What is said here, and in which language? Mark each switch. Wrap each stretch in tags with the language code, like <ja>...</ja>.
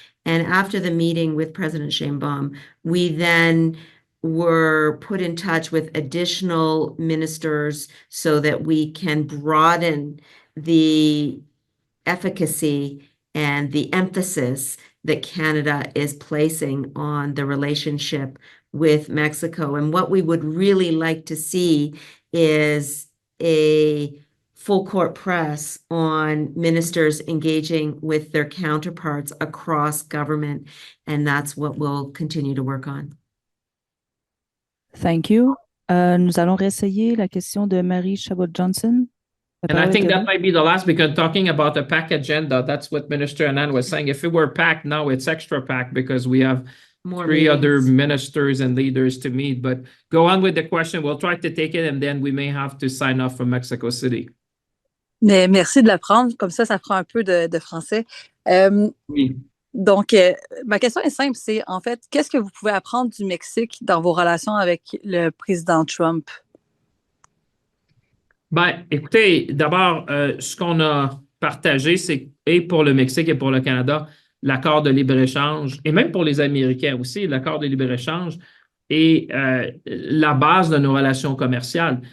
<en>And after the meeting with President Sheinbaum, we then were put in touch with additional ministers so that we can broaden the efficacy and the emphasis that Canada is placing on the relationship with Mexico. And what we would really like to see is a full court press on ministers engaging with their counterparts across government. And that's what we'll continue to work on. Thank you.</en> <fr>Nous allons réessayer la question de Marie Chabot-Johnson.</fr> <en>And I think that might be the last, because talking about the PAC agenda, that's what Minister Anand was saying. If it were PAC, now it's extra PAC because we have three other ministers and leaders to meet. But go on with the question. We'll try to take it, and then we may have to sign off from Mexico City.</en> <fr>Mais merci de la prendre. Comme ça prend un peu de français. Oui. Donc, ma question est simple, c'est en fait, qu'est-ce que vous pouvez apprendre du Mexique dans vos relations avec le président Trump? Ben, écoutez, d'abord, ce qu'on a partagé, c'est, et pour le Mexique et pour le Canada, l'accord de libre-échange, et même pour les Américains aussi, l'accord de libre-échange est la base de nos relations commerciales.</fr>